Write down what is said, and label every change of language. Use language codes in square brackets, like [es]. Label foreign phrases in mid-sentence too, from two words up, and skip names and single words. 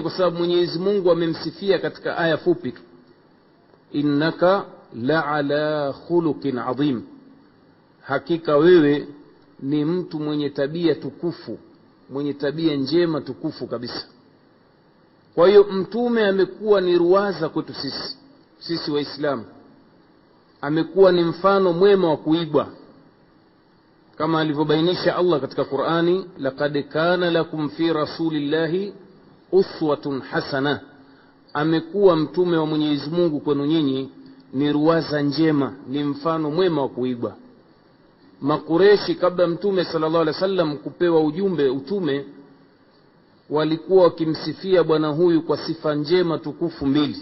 [sw] Kwa sababu Mwenyezi Mungu amemsifia katika aya fupi tu, [ar] إنك لعلى خلق عظيم, [sw] hakika wewe ni mtu mwenye tabia tukufu, mwenye tabia njema tukufu kabisa. Kwa hiyo mtume amekuwa ni ruwaza kwetu sisi Waislamu, amekuwa ni mfano mwema wa kuigwa, kama alivyobainisha Allah katika Qur'ani, [ar] لقد كان لكم في رسول الله أسوة حسنة. [sw] Amekuwa mtume wa Mwenyezi Mungu kwenu nyinyi ni ruwaza njema, ni mfano mwema wa kuigwa. Makureshi kabla mtume [ar] صلى الله عليه وسلم [sw] kupewa utume, walikuwa wakimsifia bwana huyu kwa sifa njema tukufu mbili.